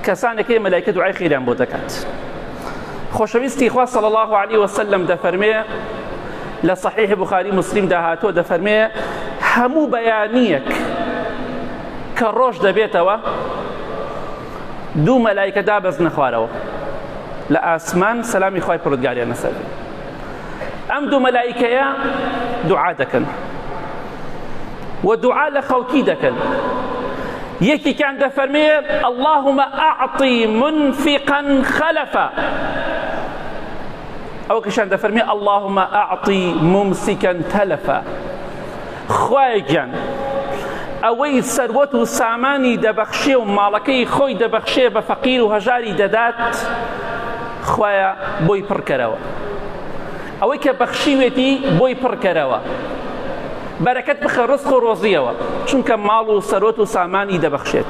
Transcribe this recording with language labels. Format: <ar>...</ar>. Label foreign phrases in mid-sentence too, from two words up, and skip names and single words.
<ckb>کەسانێکی مەلایکە دوعای خێریان بۆ دەکات. خۆشەویستی خوا</ckb> <ar>صلی الله عليه وسلم</ar> <ckb>دەفەرمێ لە صحیح بخاری مسلم داهاتۆ دەفەرمێ هەموو بەیانیەک کە ڕۆژ دەبێتەوە دوو مەلایکە دابەزنە خوارەوە لە ئاسمان سەلامی خوای پەروەردگاریان لەسەر بێ. ئەم دوو مەلایکەیە دوعا دەکەن و دوعا لە خەڵکی دەکەن. یەکێکیان دەفەرمێ</ckb> <ar>اللهم أعطي منفقا خلفا،</ar> <ckb>ئەوە کەشیان دەفەرمێ</ckb> <ar>اللهم أعطي ممسكا تلفا.</ar> <ckb>خوای گیان ئەوەی سەروەت و سامانی دەبەخشێ و ماڵەکەی خۆی دەبەخشێ بە فەقیر و هەژاری دەدات، خوایە بۆی پڕکەرەوە. ئەوەی کە بەخشیوێتی بۆی پڕکەرەوە، بەرەکەت بخە ڕزق و ڕۆزیەوە، چونکە ماڵ و سەروەت و سامانی دەبەخشێت.</ckb>